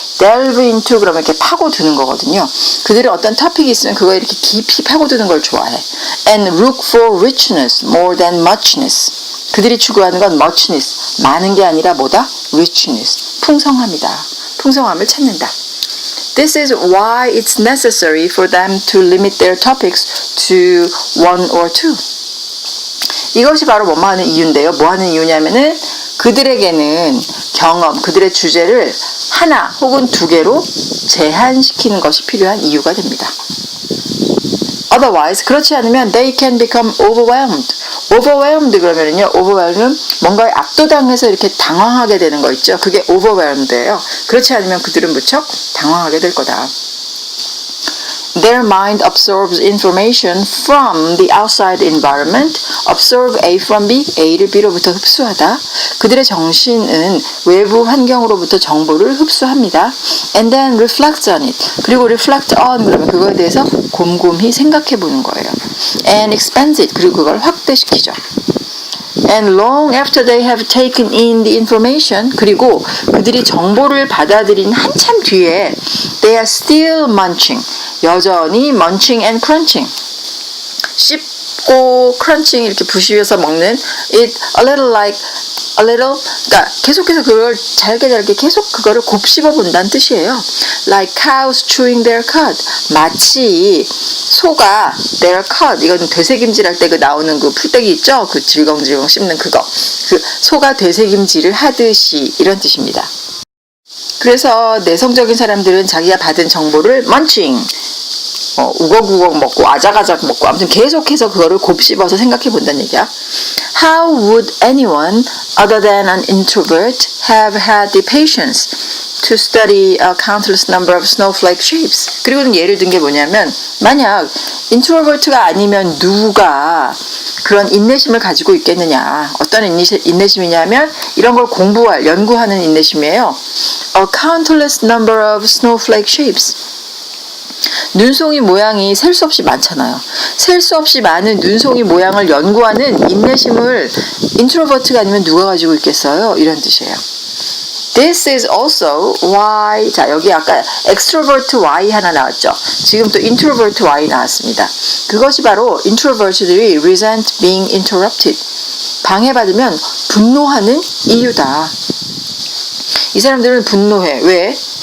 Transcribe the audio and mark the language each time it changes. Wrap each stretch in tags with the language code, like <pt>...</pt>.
<ko>delve into 그러면 이렇게 파고드는 거거든요. 그들은 어떤 토픽이 있으면 그거에 이렇게 깊이 파고드는 걸 좋아해.</ko> <en>And look for richness more than muchness.</en> <ko>그들이 추구하는 건 muchness, 많은 게 아니라 뭐다? richness, 풍성함이다. 풍성함을 찾는다.</ko> <en>This is why it's necessary for them to limit their topics to one or two.</en> <ko>이것이 바로 뭐 하는 이유인데요. 뭐 하는 이유냐면은 그들에게는 경험, 그들의 주제를 하나 혹은 두 개로 제한시키는 것이 필요한 이유가 됩니다.</ko> <en>Otherwise,</en> <ko>그렇지 않으면</ko> <en>they can become overwhelmed.</en> <ko>overwhelmed 그러면은요, overwhelm은 뭔가에 압도당해서 이렇게 당황하게 되는 거 있죠. 그게 overwhelmed예요. 그렇지 않으면 그들은 무척 당황하게 될 거다.</ko> <en>Their mind absorbs information from the outside environment. Absorb A from B,</en> <ko>A를 B로부터 흡수하다. 그들의 정신은 외부 환경으로부터 정보를 흡수합니다.</ko> <en>And then reflects on it.</en> <ko>그리고 reflect on 그러면 그거에 대해서 곰곰이 생각해 보는 거예요.</ko> <en>And expands it.</en> <ko>그리고 그걸 확대시키죠.</ko> <en>And long after they have taken in the information,</en> <ko>그리고 그들이 정보를 받아들인 한참 뒤에</ko> <en>they are still munching,</en> <ko>여전히</ko> <en>munching and crunching,</en> <ko>씹고 crunching 이렇게 부시면서 먹는</ko> <en>it a little,</en> <ko>그러니까 계속해서 그걸 잘게 계속 그거를 곱씹어 본다는 뜻이에요.</ko> <en>Like cows chewing their cud,</en> <ko>마치 소가</ko> <en>their cud,</en> <ko>이건 되새김질할 때 그 나오는 그 풀떼기 있죠? 그 질겅질겅 씹는 그거, 그 소가 되새김질을 하듯이 이런 뜻입니다. 그래서 내성적인 사람들은 자기가 받은 정보를 munching, 우걱우걱 먹고 아작아작 먹고 아무튼 계속해서 그거를 곱씹어서 생각해 본다는 얘기야.</ko> <en>How would anyone other than an introvert have had the patience to study a countless number of snowflake shapes?</en> <ko>그리고는 예를 든 게 뭐냐면 만약 인트로버트가 아니면 누가 그런 인내심을 가지고 있겠느냐. 어떤 인내심이냐면 이런 걸 연구하는 인내심이에요.</ko> <en>A countless number of snowflake shapes.</en> <ko>눈송이 모양이 셀 수 없이 많잖아요. 셀 수 없이 많은 눈송이 모양을 연구하는 인내심을 인트로버트가 아니면 누가 가지고 있겠어요? 이런 뜻이에요.</ko> <en>This is also why,</en> <ko>자 여기 아까 extrovert Y 하나 나왔죠. 지금 또 introvert Y 나왔습니다. 그것이 바로 introvert들이</ko> <en>resent being interrupted,</en> <ko>방해받으면 분노하는 이유다. 이 사람들은 분노해. 왜?</ko>